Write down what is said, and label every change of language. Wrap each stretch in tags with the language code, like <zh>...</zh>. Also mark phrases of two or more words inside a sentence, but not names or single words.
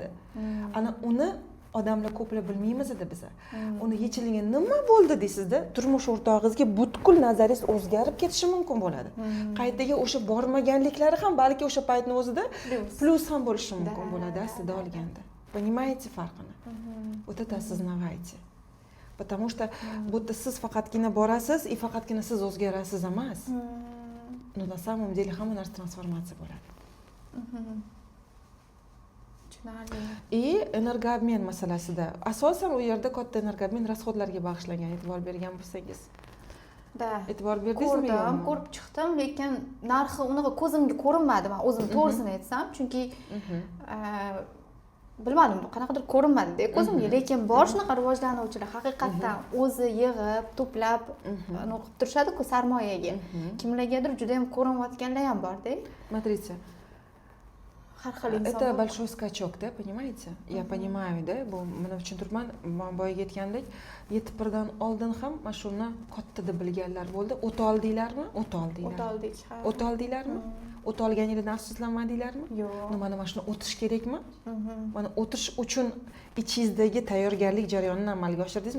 <uz>Ana uni odamlar ko'plar bilmaymiz edi biz. Uni yechilgan nima bo'ldi deysizda, turmush o'rtog'ingizga butkul nazaringiz o'zgarib ketishi mumkin bo'ladi. Qaytaga o'sha bormaganliklari ham balki o'sha paytning o'zida plus ham bo'lishi mumkin bo'ladi aslida olganda.</uz> <ru>Понимаете farqini? Вот это осознавайте. Потому что будто</ru> <uz>siz faqatgina borasiz и faqatgina siz o'zgarasiz emas.</uz> <ru>Но на самом деле</ru> <uz>hamma narsa transformatsiya bo'ladi. И energoobmen masalasida asosan u yerda katta energoobmen rasxodlarga bag'ishlangan, e'tibor bergan bo'lsangiz. Da. E'tibor berdingizmi? Ko'rib chiqdim, lekin narxi unaqa ko'zimga ko'rinmadi, men o'zim to'g'risini aytsam, chunki bilmadim, qanaqadir ko'rinmadi ko'zimga, lekin bor shunaqa rivojlanuvchilar haqiqatdan o'zi yig'ib, to'plab qilib turishadi-ku sarmoyaga. Kimlargadir juda ham ko'rinayotganlar ham bor-da. Смотрите. Har xil inson.</uz> <ru>Это большой скачок, да, понимаете? Я понимаю, да,</ru> <uz>bu mana uchun turman, men boyaga aytgandek, 7-1dan oldin ham mana shuni katta deb bilganlar bo'ldi. O't oldinglarmi? O't oldinglar. O't oldik, ha. O't oldinglarmi? O't olganingizdan afsuslanmadinglarmi? Yo'q. Mana shuni o'tish kerakmi? Mana o'tish uchun ichingizdagi tayyorgarlik jarayonini amalga oshirdingizmi?</uz>